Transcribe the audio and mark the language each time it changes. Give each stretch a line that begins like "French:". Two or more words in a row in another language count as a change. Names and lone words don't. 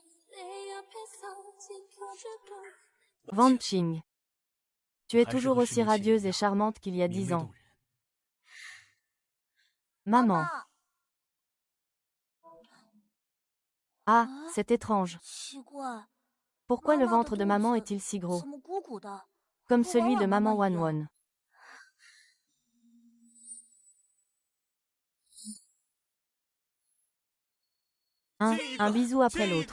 French: Van Qing, tu es toujours aussi radieuse et charmante qu'il y a 10 ans. Maman. Ah, c'est étrange.
Chinese: 奇怪，
French: Pourquoi le ventre de maman est-il si gros,
Chinese: 怎么鼓鼓的？
French: comme celui de maman Wan Wan? Un bisou après l'autre.